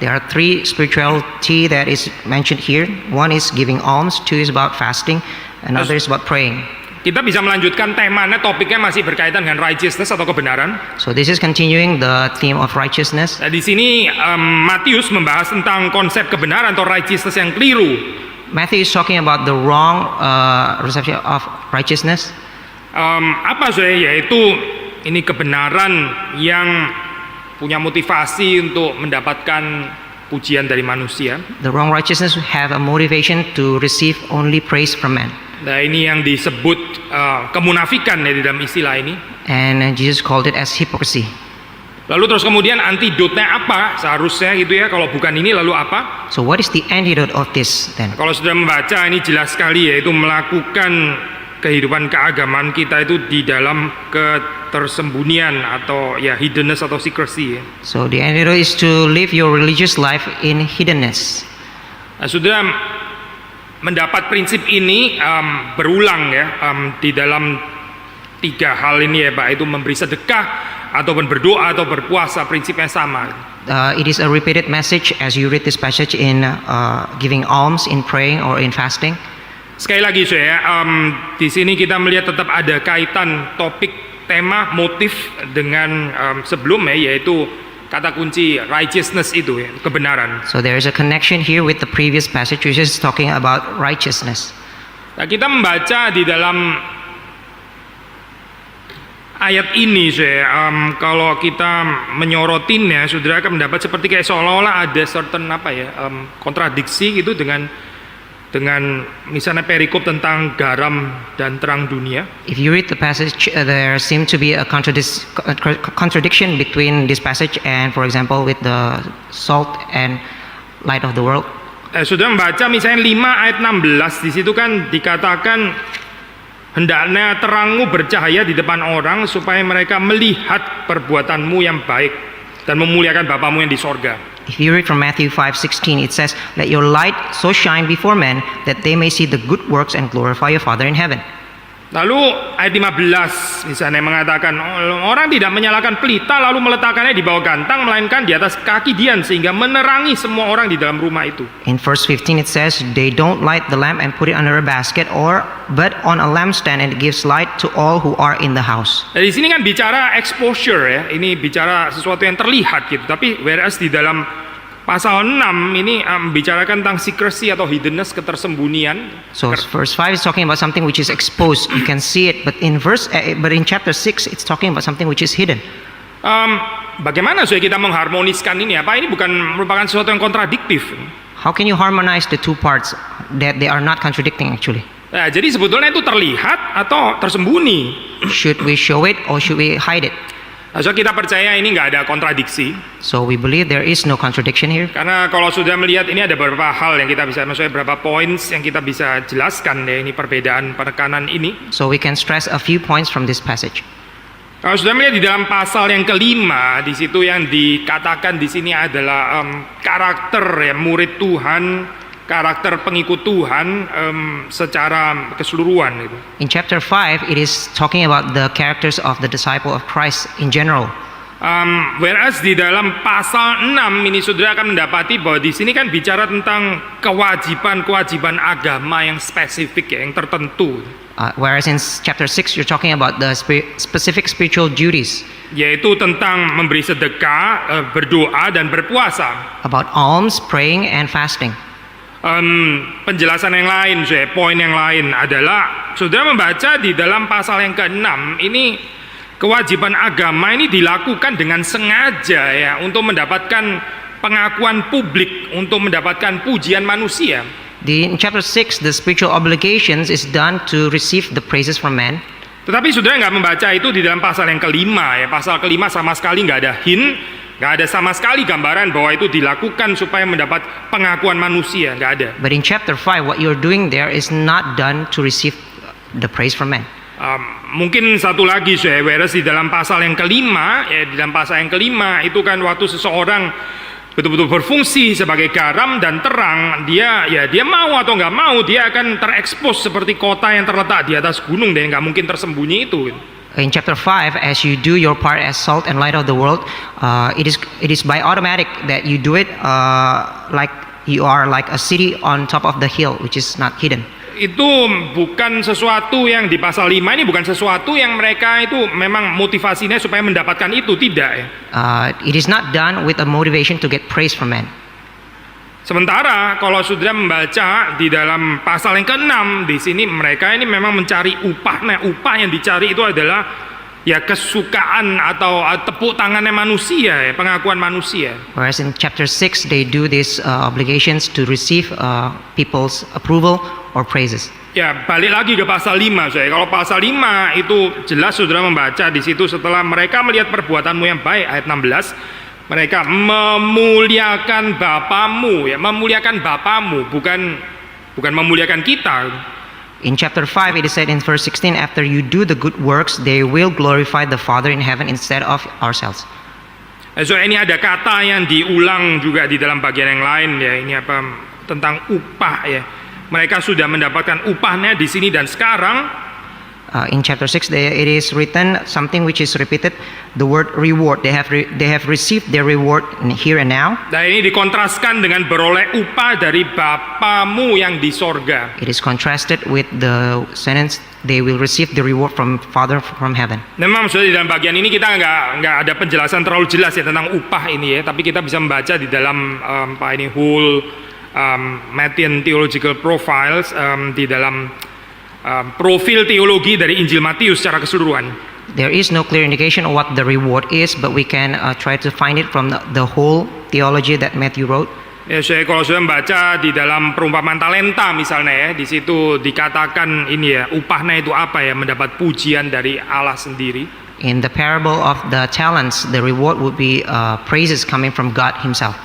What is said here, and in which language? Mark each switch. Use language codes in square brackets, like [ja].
[en] There are 3 spirituality that is mentioned here. One is giving alms, 2 is about fasting, another is about praying. [id] Kita bisa melanjutkan temanya, topiknya masih berkaitan dengan righteousness atau kebenaran. [en] So this is continuing the theme of righteousness. [id] Nah, di sini Matius membahas tentang konsep kebenaran atau righteousness yang keliru. [en] Matthew is talking about the wrong reception of righteousness. [id] Apa saja? Yaitu ini kebenaran yang punya motivasi untuk mendapatkan pujian dari manusia. [en] The wrong righteousness have a motivation to receive only praise from man. [id] Nah, ini yang disebut kemunafikan ya di dalam istilah ini. [en] And Jesus called it as hypocrisy. [id] Lalu terus kemudian antidotnya apa seharusnya gitu ya, kalau bukan ini lalu apa? [en] So what is the antidote of this then? [id] Kalau sudah membaca ini jelas sekali, yaitu melakukan kehidupan keagamaan kita itu di dalam ketersembunyian atau ya hiddenness atau secrecy ya. [en] So the antidote is to live your religious life in hiddenness. [id] Nah, sudah mendapat prinsip ini berulang ya di dalam 3 hal ini ya Pak, itu memberi sedekah ataupun berdoa atau berpuasa, prinsipnya sama. [en] It is a repeated message as you read this passage in giving alms, in praying or in fasting. [id] Sekali lagi saya di sini kita melihat tetap ada kaitan topik, tema, motif dengan sebelumnya, yaitu kata kunci righteousness itu ya, kebenaran. [en] So there is a connection here with the previous passage which is talking about righteousness. [id] Nah, kita membaca di dalam ayat ini saya kalau kita menyorotinnya, saudara akan mendapat seperti kayak seolah-olah ada certain kontradiksi gitu dengan misalnya perikop tentang garam dan terang dunia. [en] If you read the passage, there seems to be a contradiction between this passage and, for example, with the salt and light of the world. [id] Sudah membaca misalnya 5 ayat 16, di situ kan dikatakan hendaknya terangmu bercahaya di depan orang supaya mereka melihat perbuatanmu yang baik dan memuliakan Bapamu yang di sorga. [en] If you read from Matthew 5:16, it says, "Let your light so shine before men that they may see the good works and glorify your Father in heaven." [id] Lalu ayat 15 misalnya mengatakan orang tidak menyalakan pelita lalu meletakkannya di bawah gantang, melainkan di atas kaki Dian sehingga menerangi semua orang di dalam rumah itu. [en] In verse 15 it says, "They don't light the lamp and put it under a basket but on a lampstand, and it gives light to all who are in the house." [id] Nah, di sini kan bicara exposure ya, ini bicara sesuatu yang terlihat gitu. Tapi whereas di dalam pasal 6 ini membicarakan tentang secrecy atau hiddenness, ketersembunyian. [en] So verse 5 is talking about something which is exposed. You can see it, but in chapter 6 it's talking about something which is hidden. [id] Bagaimana supaya kita mengharmoniskan ini? Apa ini bukan merupakan sesuatu yang kontradiktif? [en] How can you harmonize the two parts that they are not contradicting actually? [id] Nah, jadi sebetulnya itu terlihat atau tersembunyi. [en] Should we show it or should we hide it? [id] Nah, so kita percaya ini nggak ada kontradiksi. [en] So we believe there is no contradiction here. [id] Karena kalau sudah melihat ini ada beberapa hal yang kita bisa, maksudnya beberapa points yang kita bisa jelaskan ya, ini perbedaan penekanan ini. [en] So we can stress a few points from this passage. [id] Kalau sudah melihat di dalam pasal yang kelima, di situ yang dikatakan di sini adalah karakter ya murid Tuhan, karakter pengikut Tuhan secara keseluruhan itu. [en] In chapter 5, it is talking about the characters of the disciple of Christ in general. [id] Whereas di dalam pasal 6 ini saudara akan mendapati bahwa di sini kan bicara tentang kewajiban agama yang spesifik ya, yang tertentu. [en] Whereas in chapter 6, you're talking about the specific spiritual duties. [id] Yaitu tentang memberi sedekah, berdoa dan berpuasa. [en] About alms, praying, and fasting. [id] Penjelasan yang lain, poin yang lain adalah saudara membaca di dalam pasal yang ke-6 ini kewajiban agama ini dilakukan dengan sengaja ya untuk mendapatkan pengakuan publik, untuk mendapatkan pujian manusia. [en] In chapter 6, the spiritual obligations is done to receive the praises from man. [id] Tetapi saudara nggak membaca itu di dalam pasal yang kelima ya. Pasal kelima sama sekali nggak ada hint, nggak ada sama sekali gambaran bahwa itu dilakukan supaya mendapat pengakuan manusia, nggak ada. [en] But in chapter 5, what you're doing there is not done to receive the praise from man. [id] Mungkin satu lagi whereas di dalam pasal yang kelima ya, di dalam pasal yang kelima itu kan waktu seseorang betul-betul berfungsi sebagai garam dan terang, dia mau atau nggak mau dia akan terekspos seperti kota yang terletak di atas gunung dan nggak mungkin tersembunyi itu. [en] In chapter 5, as you do your part as salt and light of the world, it is by automatic that you do it like you are like a city on top of the hill, which is not hidden. [id] Itu bukan sesuatu yang di pasal 5 ini bukan sesuatu yang mereka itu memang motivasinya supaya mendapatkan itu, tidak ya. [en] It is not done with a motivation to get praise from man. [id] Sementara kalau saudara membaca di dalam pasal yang ke-6 di sini mereka ini memang mencari upah. Nah, upah yang dicari itu adalah ya kesukaan atau tepuk tangannya manusia ya, pengakuan manusia. [en] Whereas in chapter 6 they do these obligations to receive people's approval or praises. [id] Ya, balik lagi ke pasal 5 Kalau pasal 5 itu jelas saudara membaca di situ setelah mereka melihat perbuatanmu yang baik, ayat 16, mereka memuliakan Bapamu ya, memuliakan Bapamu, bukan memuliakan kita. [en] In chapter 5 it is said in verse 16, after you do the good works they will glorify the Father in heaven instead of ourselves. [id] Ini ada kata yang diulang juga di dalam bagian yang lain ya, ini apa tentang upah ya. Mereka sudah mendapatkan upahnya di sini dan sekarang. [en] In chapter 6 it is written something which is repeated, the word reward. They have received their reward here and now. [id] Nah, ini dikontraskan dengan beroleh upah dari Bapamu yang di sorga. [en] It is contrasted with the sentence, they will receive the reward from Father from heaven. [id] Memang sudah di dalam bagian ini kita nggak ada penjelasan terlalu jelas ya tentang upah ini ya, tapi kita bisa membaca di dalam [en] whole Matthean Theological Profiles, [id] di dalam profil teologi dari Injil Matius secara keseluruhan. [en] There is no clear indication of what the reward is, but we can try to find it from the whole theology that Matthew wrote. [id] Ya, kalau sudah membaca di dalam perumpamaan talenta misalnya ya, di situ dikatakan ini ya, upahnya itu apa ya, mendapat pujian dari Allah sendiri. [en] In the parable of the talents, the reward would be praises coming from God Himself.